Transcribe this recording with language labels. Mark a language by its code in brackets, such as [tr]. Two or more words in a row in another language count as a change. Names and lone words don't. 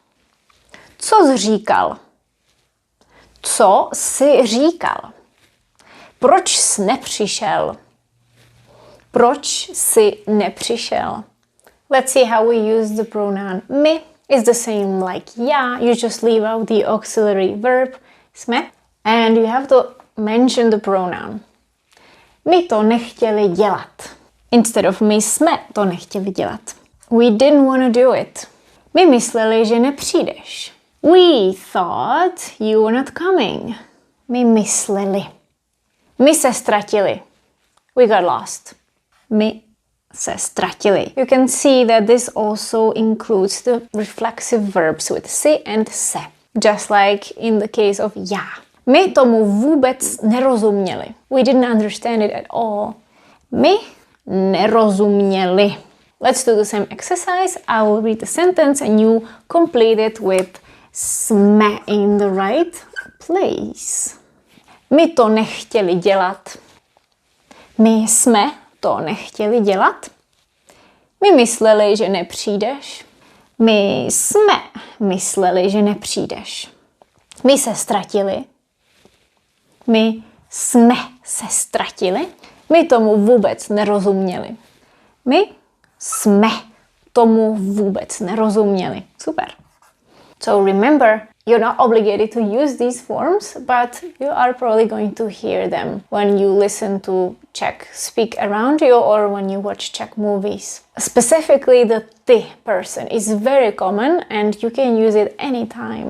[cs] Co jsi říkal? Co jsi říkal? Proč jsi nepřišel? Proč jsi nepřišel? [en] Let's see how we use the pronoun my. It's the same like já. You just leave out the auxiliary verb jsme and you have to mention the pronoun. [cs] My to nechtěli dělat. [en] Instead of [cs] my jsme to nechtěli dělat. [en] We didn't want to do it. [cs] My mysleli, že nepřijdeš. [en] We thought you were not coming. [cs] My mysleli. My se ztratili. [en] We got lost. [cs] My se ztratili. [en] You can see that this also includes the reflexive verbs with si and se. Just like in the case of já. [cs] My tomu vůbec nerozuměli. [en] We didn't understand it at all. [cs] My nerozuměli. [en] Let's do the same exercise. I will read the sentence and you complete it with jsme in the right place. [cs] My to nechtěli dělat. My jsme to nechtěli dělat. My mysleli, že nepřijdeš. My jsme mysleli, že nepřijdeš. My se ztratili. My jsme se ztratili. My tomu vůbec nerozuměli. My jsme tomu vůbec nerozuměli. Super. [en] So remember, you're not obligated to use these forms, but you are probably going to hear them when you listen to Czech speak around you or when you watch Czech movies. Specifically, the ty person is very common and you can use it anytime.